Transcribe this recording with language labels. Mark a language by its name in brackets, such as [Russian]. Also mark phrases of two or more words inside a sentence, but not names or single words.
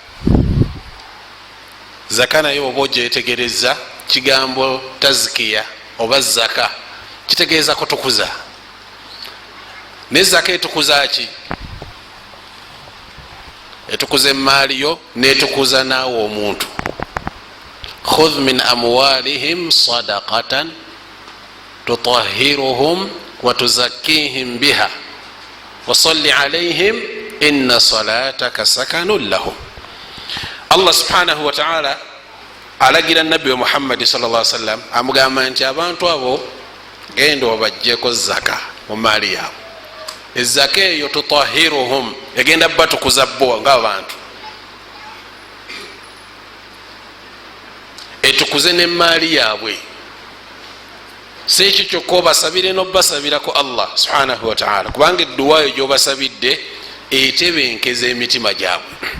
[Ganda] zaka naye oba ogyetegereza kigambo tazkiya oba zaka kitegeeza kutukuza. ne zaka etukuza ki? etukuza emaali yo netukuza naawe omuntu. [Arabic] خذ من أموالهم صدقة تطهرهم وتزكيهم بها وصل عليهم إن صلاتك سكن لهم. الله سبحانه وتعالى [Ganda] alagira nabbi wa Muhammad [Arabic] صلى الله عليه وسلم [Ganda] amugamba nti abantu abo genda obajjeko zaka mu maali yaabwe. ezaka eyo tutahhiruhum egenda batukuza bo ng'abantu, etukuze n'emaali yaabwe. si ekyo kyokka obasabire n'obasabirako [Arabic] الله سبحانه وتعالى, [Ganda] kubanga edduwa eyo gy'obasabidde etebenkeza emitima gyabwe.